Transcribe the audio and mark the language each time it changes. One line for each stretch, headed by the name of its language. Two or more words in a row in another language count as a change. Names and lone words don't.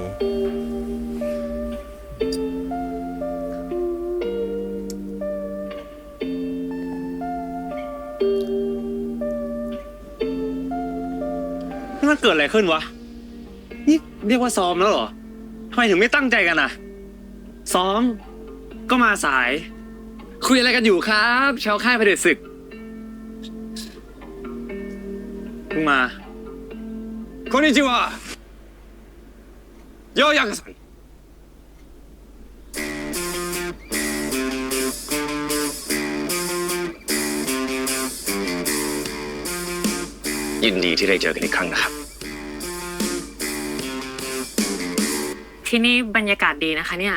Thai: นี่มันเกิดอะไรขึ้นวะ นี่เรียกว่าซ้อมแล้วเหรอ ทำไมถึงไม่ตั้งใจกันอ่ะ ซ้อม ก็มาสาย คุยอะไรกันอยู่ครับชาวค่ายเผด็จศึก เพิ่งมาこんにちはようやくさんยินดีที่ได้เจอกันอีกครั้งนะครับ ที่นี่บรรยากาศดีนะคะเนี่ย